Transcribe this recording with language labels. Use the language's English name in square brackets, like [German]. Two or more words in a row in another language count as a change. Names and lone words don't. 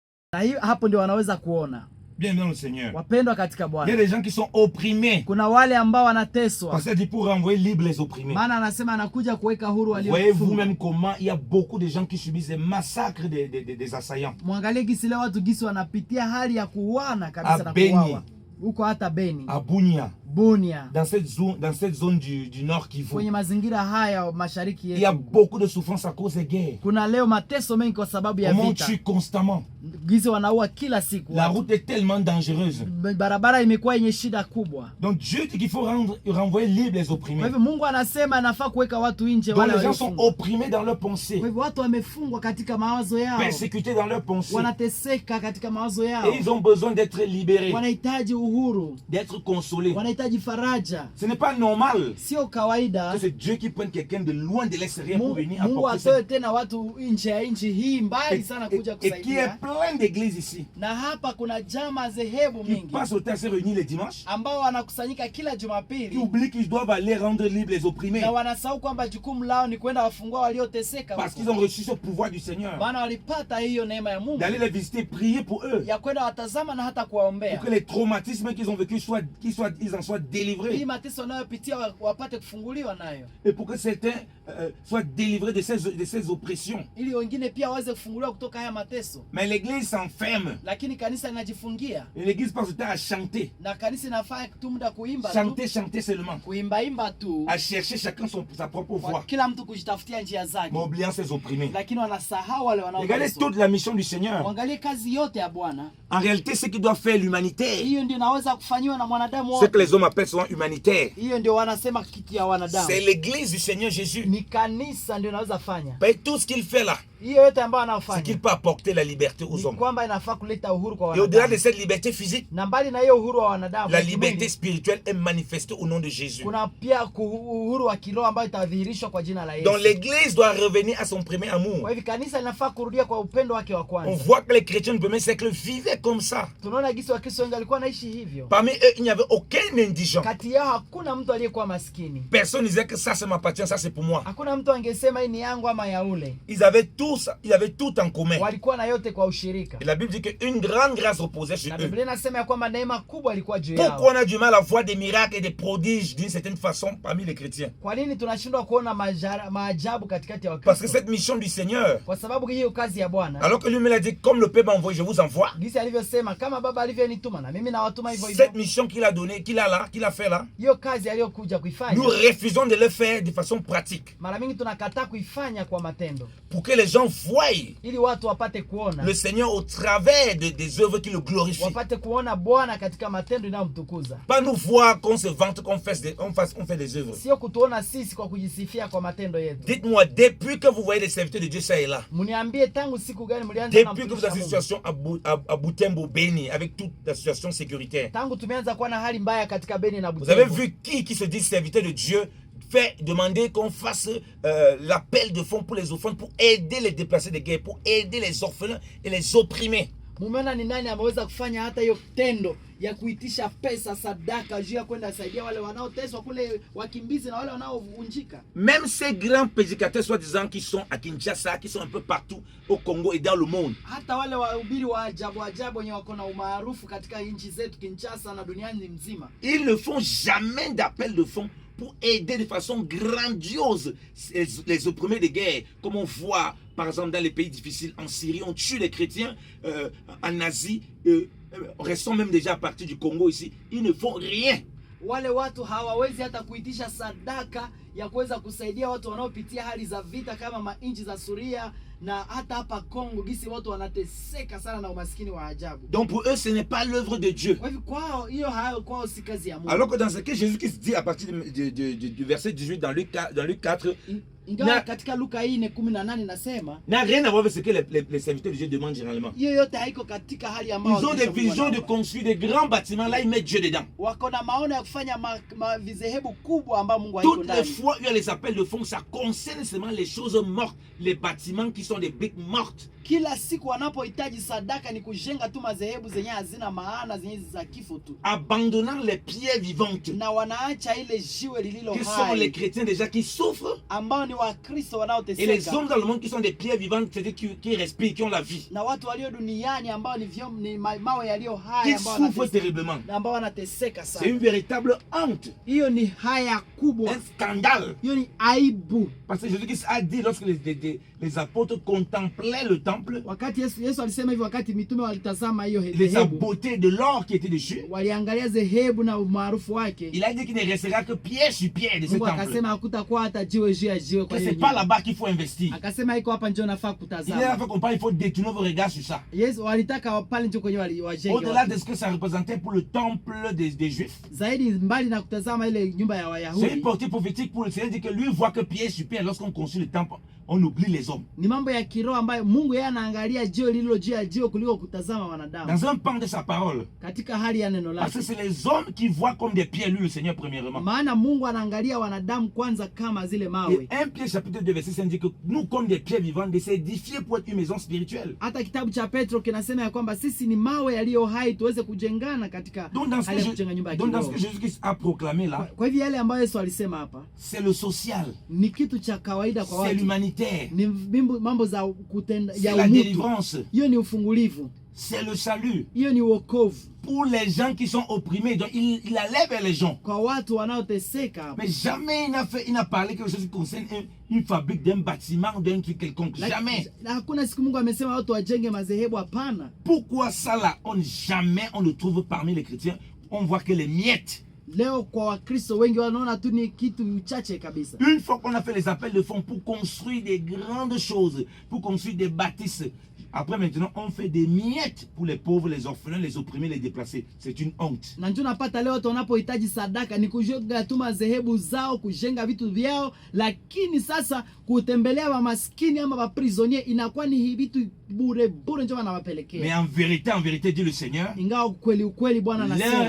[Swahili] Na hiyo hapo ndio wanaweza kuona. [French] Bien dans le Seigneur. [Swahili] Wapendwa katika [French] Il y a [Swahili] Bwana. [French] des gens qui sont opprimés. [Swahili] Kuna wale ambao wanateswa. [French] Parce que dit pour renvoyer libre les opprimés. [Swahili] Maana anasema anakuja kuweka huru walio. [French] Voyez vous-même comment il y a beaucoup de gens qui subissent des massacres des assaillants. [Swahili] Mwangalie gisi leo watu gisi wanapitia hali ya kuuana kabisa na kuuawa. Huko hata Beni. [French] À Bunia. Bunia. Dans cette zone du Nord Kivu. [Swahili] Kwenye mazingira haya mashariki yetu. [French] Il y a beaucoup de souffrance à cause des guerres. [Swahili] Kuna leo mateso mengi kwa sababu ya vita. On vita. [French] tue constamment. [Swahili] Gisi wanaua kila siku. [French] La route est tellement dangereuse. [Swahili] Barabara imekuwa yenye shida kubwa. [French] Donc Dieu dit qu'il faut renvoyer libre les opprimés. [Swahili] Kwa hivyo Mungu anasema anafaa kuweka watu nje wale. [French] Les gens sont opprimés dans leurs pensées. [Swahili] Kwa hivyo watu wamefungwa katika mawazo yao. [French] Persécutés dans leurs pensées. [Swahili] Wanateseka katika mawazo yao. [French] Et ils ont besoin d'être libérés. [Swahili] Wanahitaji uhuru. [French] D'être consolés. [Swahili] Wanahitaji faraja. [French] Ce n'est pas normal. [Swahili] Sio kawaida. [French] Que c'est Dieu qui prenne quelqu'un de loin de l'extérieur pour venir [Swahili] Mungu [French] apporter [Swahili] atoe tena watu nje ya nchi hii mbali sana kuja kusaidia. [French] Et qui est plein d'églises ici. [Swahili] Na hapa kuna jamaa zehebu mingi. [French] Qui passent au temps se réunir les dimanches. [Swahili] Ambao wanakusanyika kila Jumapili. [French] Qui oublient qu'ils doivent aller rendre libre les opprimés. [Swahili] Na wanasahau kwamba jukumu lao ni kwenda wafungua walioteseka. [French] Parce qu'ils ont reçu ce pouvoir du Seigneur. [Swahili] Bwana walipata hiyo neema ya Mungu. [French] D'aller les visiter, prier pour eux. [Swahili] Ya kwenda watazama na hata kuwaombea. [French] Pour que les traumatismes qu'ils ont vécu ils en soient délivrés. [Swahili] Hii mateso wanayopitia wapate kufunguliwa nayo. [French] Et pour que certains soient délivrés de ces oppressions. [Swahili] Ili wengine pia waweze kufunguliwa kutoka haya mateso. [French] Mais l'église s'enferme. [Swahili] Lakini kanisa linajifungia. [French] Et l'église passe le temps à chanter. [Swahili] Na kanisa inafaa tu muda kuimba tu. [French] Chanter seulement. [Swahili] Kuimba tu. [French] À chercher chacun sa propre voie. [Swahili] Kila mtu kujitafutia njia zake. [French] Mais oubliant ses opprimés. [Swahili] Lakini wanasahau wale wanaoteswa. [French] Regardez toute la mission du Seigneur. [Swahili] Angalia kazi yote ya Bwana. [French] En réalité, ce qui doit faire l'humanité. [Swahili] Hiyo ndio inaweza kufanywa na mwanadamu wote. [French] Ce que les hommes appellent souvent humanitaire. [Swahili] Hiyo ndio wanasema kitu ya wanadamu. [French] C'est l'église du Seigneur Jésus. [Swahili] Ni kanisa ndio inaweza fanya. [French] Mais tout ce qu'il fait là. [Swahili] Hiyo yote ambayo anafanya. [French] C'est qu'il peut apporter la liberté aux hommes. [Swahili] Kwamba inafaa kuleta uhuru kwa [French] Et [Swahili] wanadamu. [French] au-delà de cette liberté physique. [Swahili] Na mbali na hiyo uhuru wa wanadamu. [French] La liberté spirituelle est manifestée au nom de Jésus. [Swahili] Kuna pia uhuru wa kiroho ambayo itadhihirishwa kwa jina la Yesu. [French] Donc l'église doit revenir à son premier amour. [Swahili] Kwa hivyo kanisa linafaa kurudia kwa upendo wake wa kwanza. [French] On voit que les chrétiens du premier siècle vivaient comme ça. [Swahili] Tunaona gisi Wakristo wengi walikuwa naishi hivyo. [French] Parmi eux, il n'y avait aucun indigent. [Swahili] Kati yao hakuna mtu aliyekuwa maskini. [French] Personne ne disait que ça m'appartient, ça c'est pour moi. [Swahili] Hakuna mtu angesema hii ni yangu ama ya ule. [French] Ils avaient tout en commun. [Swahili] Walikuwa na yote kwa ushirika. [French] Et la Bible dit qu'une grande grâce reposait sur eux. [Swahili] Na Biblia inasema ya kwamba neema kubwa ilikuwa juu yao. [French] Pourquoi on a du mal à voir des miracles et des prodiges d'une certaine façon parmi les chrétiens? [Swahili] Kwa nini tunashindwa kuona maajabu katikati ya Wakristo? [French] Parce que cette mission du Seigneur. [Swahili] Kwa sababu hiyo kazi ya Bwana. [French] Alors que lui-même a dit comme le Père m'a envoyé, je vous envoie. [Swahili] Gisi alivyosema kama Baba alivyonituma na mimi nawatuma hivyo hivyo. [French] Cette mission qu'il a donnée, qu'il a fait là. [Swahili] Hiyo kazi aliyokuja kuifanya. [French] Nous refusons de le faire de façon pratique. [Swahili] Mara mingi tunakataa kuifanya kwa matendo. [French] Pour que les gens voient. [Swahili] Ili watu wapate kuona. [French] Le Seigneur au travers des œuvres qui le glorifient. [Swahili] Wapate kuona Bwana katika matendo inayomtukuza. [French] Pas nous voir qu'on se vante qu'on fait des œuvres. [Swahili] Sio kutuona sisi kwa kujisifia kwa matendo yetu. [French] Dites-moi, depuis que vous voyez les serviteurs de Dieu ça et là. [Swahili] Mniambie tangu siku gani mlianza na [French] depuis que vous avez une situation à Butembo Beni avec toute la situation sécuritaire. [Swahili] Tangu tumeanza kuwa na hali mbaya katika Beni na Butembo. [French] Vous avez vu qui se dit serviteur de Dieu fait demander qu'on fasse l'appel de fonds pour les offrandes, pour aider les déplacés de guerre, pour aider les orphelins et les opprimés. [Swahili] Mumeona ni nani ameweza kufanya hata hiyo tendo ya kuitisha pesa sadaka juu ya kwenda saidia wale wanaoteswa kule wakimbizi na wale wanaovunjika. [French] Même ces grands prédicateurs soi-disant qui sont à Kinshasa, qui sont un peu partout au Congo et dans le monde. [Swahili] Hata wale wahubiri wa ajabu wenye wako na umaarufu katika nchi zetu Kinshasa na duniani nzima. [French] Ils ne font jamais d'appel de fonds pour aider de façon grandiose les opprimés de guerre, comme on voit par exemple dans les pays difficiles, en Syrie, on tue les chrétiens, en Asie, restons même déjà à partir du Congo ici, ils ne font rien. [Swahili] Wale watu hawawezi hata kuitisha sadaka ya kuweza kusaidia watu wanaopitia hali za vita kama nchi za Suria na hata hapa Kongo gisi watu wanateseka sana na umaskini wa ajabu. [French] Donc pour eux ce n'est pas l'œuvre de Dieu. [Swahili] Kwa hivyo kwao hiyo hayo kwao si kazi ya Mungu. [French] Alors que dans ce que Jésus qui se dit à partir du verset 18 dans Luc 4, [Swahili] ingawa katika Luka 4:18 nasema [French] n'a rien à voir avec ce que les serviteurs de Dieu demandent généralement. [Swahili] Hiyo yote haiko katika hali ambayo [French] ils ont des visions de construire des grands bâtiments, là ils mettent Dieu dedans. [Swahili] Wako na maono ya kufanya vizehebu kubwa ambao Mungu haiko ndani. [French] Toutes les fois il y a les appels de fonds, ça concerne seulement les choses mortes, les bâtiments qui sont des briques mortes. [Swahili] Kila siku wanapohitaji sadaka ni kujenga tu madhehebu zenye hazina maana, zenye za kifo tu. [French] Abandonnant les pierres vivantes. [Swahili] Na wanaacha ile jiwe lililo hai. [French] Qui sont les chrétiens déjà qui souffrent. [Swahili] Ambao ni Wakristo [French] Et les [Swahili] wanaoteseka [French] hommes dans le monde qui sont des pierres vivantes, c'est-à-dire qui respirent, qui ont la vie, [Swahili] na watu walio duniani ambao ni mawe yaliyo [French] qui [Swahili] hai ambao [French] souffrent terriblement. [Swahili] ambao wanateseka [French] C'est une [Swahili] sana. [French] véritable honte, [Swahili] Hiyo ni haya kubwa, [French] un scandale. [Swahili] hiyo ni aibu. [French] Parce que Jésus-Christ a dit, lorsque les apôtres contemplaient le temple, [Swahili] Wakati Yesu alisema hivi, wakati mitume walitazama hiyo [French] la [Swahili] dhehebu, [French] beauté de l'or qui était dessus, [Swahili] waliangalia dhehebu na umaarufu wake, [French] il a dit qu'il ne restera que pierre sur pierre de ce [Swahili] Mungu [French] temple. [Swahili] akasema hakutakuwa hata jiwe juu ya jiwe kwa [French] Que [Swahili] hiyo [French] c'est pas [Swahili] nyumba. [French] là-bas qu'il faut investir. [Swahili] Akasema iko hapa ndio nafaa [French] Il est [Swahili] kutazama. [French] là qu'on parle, il faut détourner vos regards sur ça. [Swahili] Yesu walitaka pale ndio kwenye wajenge [French] Au-delà de ce que ça représentait pour le temple des Juifs, [Swahili] zaidi, mbali na kutazama ile nyumba ya [French] c'est une [Swahili] Wayahudi, [French] portée prophétique pour le Seigneur, dit que lui voit que pierre sur pierre, lorsqu'on construit le temple, on oublie les hommes. [Swahili] ni mambo ya kiroho ambayo Mungu yeye anaangalia jiwe lililo juu ya jiwe kuliko kutazama wanadamu, [French] Dans un pan de sa parole. [Swahili] katika hali ya neno [French] Parce que [Swahili] lake. [French] c'est les hommes qui voient comme des pierres, lui, le Seigneur, premièrement. [Swahili] Maana Mungu anaangalia wanadamu kwanza kama zile [French] Et [Swahili] mawe. [French] 1 Pierre chapitre 2 verset 5 dit que nous, comme des pierres vivantes, de s'édifier pour être une maison spirituelle. [Swahili] Hata kitabu cha Petro kinasema ya kwamba sisi ni mawe yaliyo hai tuweze kujengana katika [French] Donc dans ce [Swahili] hali ya kujenga [French] que, [Swahili] nyumba ya [French] donc, dans ce [Swahili] kiroho. [French] que Jésus-Christ a proclamé là, [Swahili] Kwa hivyo yale ambayo Yesu alisema hapa [French] c'est le social, [Swahili] ni kitu cha kawaida kwa [French] c'est [Swahili] watu, [French] l'humanitaire, [Swahili] ni mambo za kutenda [French] c'est [Swahili] ya [French] la [Swahili] umutu. [French] délivrance, [Swahili] Hiyo ni ufungulivu, [French] c'est le salut. [Swahili] hiyo ni wokovu [French] Pour les gens qui sont opprimés, donc il allait vers les gens. [Swahili] kwa watu wanaoteseka hapa. [French] Mais jamais il n'a parlé quelque chose qui concerne une fabrique, d'un bâtiment, d'un truc quelconque. Jamais. [Swahili] Na hakuna siku Mungu amesema watu wajenge madhehebu, hapana. [French] Pourquoi ça là, jamais on le trouve parmi les chrétiens. On voit que les miettes. [Swahili] Leo kwa Wakristo wengi wanaona tu ni kitu uchache kabisa. [French] Une fois qu'on a fait les appels de fonds pour construire des grandes choses, pour construire des bâtisses, après maintenant on fait des miettes pour les pauvres, les orphelins, les opprimés, les déplacés. C'est une honte. [Swahili] Na ndio napata leo watu wanapohitaji sadaka ni kujenga tu madhehebu zao, kujenga vitu vyao, lakini sasa kutembelea wa maskini ama wa prisonnier inakuwa ni vitu bure bure ndio wanawapelekea. [French] Mais en vérité, dit le Seigneur, [Swahili] Ingawa ukweli Bwana [French] l'heure [Swahili] anasema